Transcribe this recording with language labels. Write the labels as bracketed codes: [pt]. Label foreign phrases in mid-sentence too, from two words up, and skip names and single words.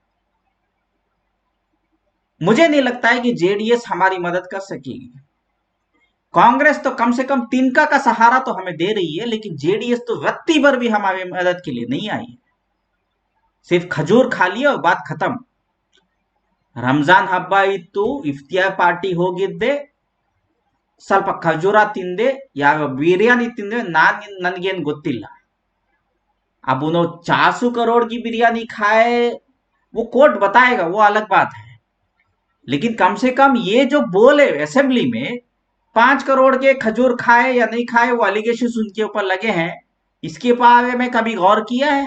[hi] मुझे नहीं लगता है कि जेडीएस हमारी मदद कर सकेगी। कांग्रेस तो कम से कम तिनका का सहारा तो हमें दे रही है, लेकिन जेडीएस तो रत्ती भर भी हमारी मदद के लिए नहीं आई है। सिर्फ खजूर खा लिया और बात खत्म। [kn] ರಮ್ಜಾನ್ ಹಬ್ಬ ಇತ್ತು ಇಫ್ತಿಯಾರ್ ಪಾರ್ಟಿ ಹೋಗಿದ್ದೆ, ಸ್ವಲ್ಪ ಖಜೂರ ತಿಂದೆ, ಯಾವ बिरयानी ತಿಂದೆ ನನಗೇನು ಗೊತ್ತಿಲ್ಲ। [hi] अब उन्होंने 400 करोड़ की बिरयानी खाए, वो कोर्ट बताएगा, वो अलग बात है। लेकिन कम से कम ये जो बोले असेंबली में 5 करोड़ के खजूर खाए या नहीं खाए, वो एलिगेशन उनके ऊपर लगे हैं, इसके बारे में कभी गौर किया है?